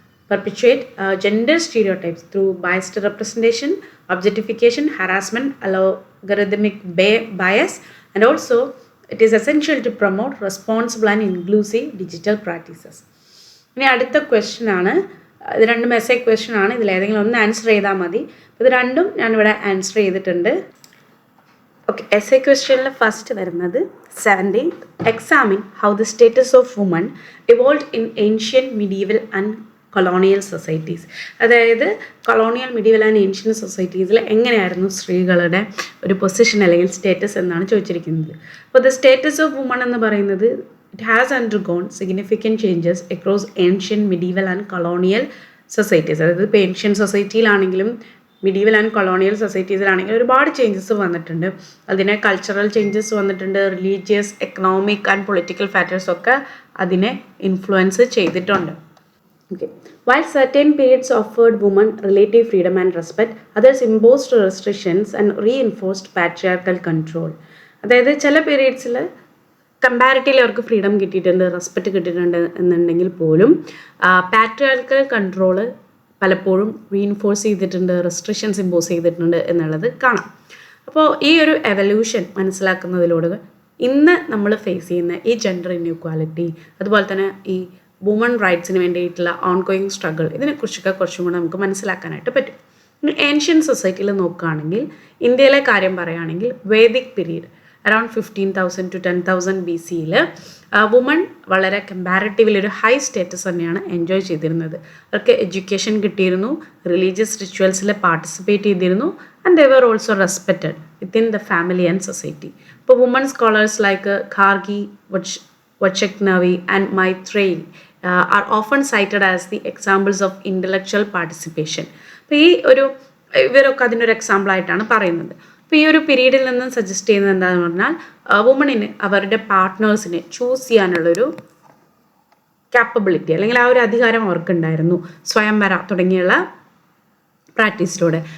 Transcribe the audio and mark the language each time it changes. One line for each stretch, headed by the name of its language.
English: perpetuate gender stereotypes through biased representation, objectification, harassment, algorithmic bias, and also it is essential to promote responsible and inclusive digital practices.
Malayalam: ഇനി അടുത്ത question ആണ്. ഇത് രണ്ടും essay question ആണ്. ഇതിലേതെങ്കിലും ഒന്ന് answer ചെയ്താൽ മതി. ഇത് രണ്ടും ഞാനിവിടെ ആൻസർ ചെയ്തിട്ടുണ്ട്.
English: Okay, essay ക്വസ്റ്റ്യനിൽ first വരുന്നത് 17th, examine how the status of woman evolve in ancient medieval and colonial societies.
Malayalam: അതായത് കൊളോണിയൽ മിഡീവൽ ആൻഡ് ഏൻഷ്യൻ സൊസൈറ്റീസിൽ എങ്ങനെയായിരുന്നു സ്ത്രീകളുടെ ഒരു പൊസിഷൻ അല്ലെങ്കിൽ സ്റ്റേറ്റസ് എന്നാണ് ചോദിച്ചിരിക്കുന്നത്. അപ്പോൾ
English: the status of woman
Malayalam: എന്ന് പറയുന്നത്
English: it has undergone significant changes across ancient, medieval and colonial societies.
Malayalam: അതായത് ഇപ്പോൾ ഏൻഷ്യൻ സൊസൈറ്റിയിലാണെങ്കിലും മിഡീവൽ ആൻഡ് കൊളോണിയൽ സൊസൈറ്റീസിലാണെങ്കിലും ഒരുപാട് ചേഞ്ചസ് വന്നിട്ടുണ്ട്. അതിനെ കൾച്ചറൽ ചേഞ്ചസ് വന്നിട്ടുണ്ട്, റിലീജിയസ്, എക്കണോമിക് ആൻഡ് പൊളിറ്റിക്കൽ ഫാക്ടേഴ്സൊക്കെ അതിനെ ഇൻഫ്ലുവൻസ് ചെയ്തിട്ടുണ്ട്.
English: Okay. While certain periods offered women relative freedom and respect, others imposed restrictions and reinforced patriarchal control.
Malayalam: അതായത് ചില പീരീഡ്സിൽ കമ്പാരിറ്റീവ്ലി അവർക്ക് ഫ്രീഡം കിട്ടിയിട്ടുണ്ട്, റെസ്പെക്റ്റ് കിട്ടിയിട്ടുണ്ട് എന്നുണ്ടെങ്കിൽ പോലും പാട്രിയാർക്കൽ കൺട്രോള് പലപ്പോഴും റീഇൻഫോഴ്സ് ചെയ്തിട്ടുണ്ട്, റെസ്ട്രിക്ഷൻസ് ഇമ്പോസ് ചെയ്തിട്ടുണ്ട് എന്നുള്ളത് കാണാം. അപ്പോൾ ഈ ഒരു എവല്യൂഷൻ മനസ്സിലാക്കുന്നതിലൂടെ ഇന്ന് നമ്മൾ ഫേസ് ചെയ്യുന്ന ഈ ജെൻഡർ ഇൻഇക്വാലിറ്റി, അതുപോലെ തന്നെ ഈ വുമൺ റൈറ്റ്സിന് വേണ്ടിയിട്ടുള്ള ഓൺഗോയിങ് സ്ട്രഗിൾ, ഇതിനെക്കുറിച്ചൊക്കെ കുറച്ചും കൂടെ നമുക്ക് മനസ്സിലാക്കാനായിട്ട് പറ്റും. ഏൻഷ്യൻ സൊസൈറ്റിയിൽ നോക്കുകയാണെങ്കിൽ, ഇന്ത്യയിലെ കാര്യം പറയുകയാണെങ്കിൽ Vedic period around 15,000 to 10,000 BC-യിൽ woman വളരെ കമ്പാരിറ്റീവ്ലി ഒരു ഹൈ സ്റ്റേറ്റസ് തന്നെയാണ് എൻജോയ് ചെയ്തിരുന്നത്. അവർക്ക് എഡ്യൂക്കേഷൻ കിട്ടിയിരുന്നു, റിലീജിയസ് റിച്വൽസിൽ പാർട്ടിസിപ്പേറ്റ് ചെയ്തിരുന്നു,
English: And they were also respected within the family and society. ഇപ്പോൾ woman scholars like Gargi, Vachaknavi and Maitreyi are often cited as the examples of intellectual participation.
Malayalam: അപ്പോൾ ഇവരൊക്കെ അതിനൊരു എക്സാമ്പിളായിട്ടാണ് പറയുന്നത്. അപ്പോൾ ഈ ഒരു പീരീഡിൽ നിന്ന് സജസ്റ്റ് ചെയ്യുന്നത് എന്താണെന്ന് പറഞ്ഞാൽ വുമണിന് അവരുടെ പാർട്ട്നേഴ്സിനെ ചൂസ് ചെയ്യാനുള്ളൊരു ക്യാപ്പബിലിറ്റി അല്ലെങ്കിൽ ആ ഒരു അധികാരം അവർക്കുണ്ടായിരുന്നു, സ്വയംവര തുടങ്ങിയുള്ള പ്രാക്ടീസിലൂടെ.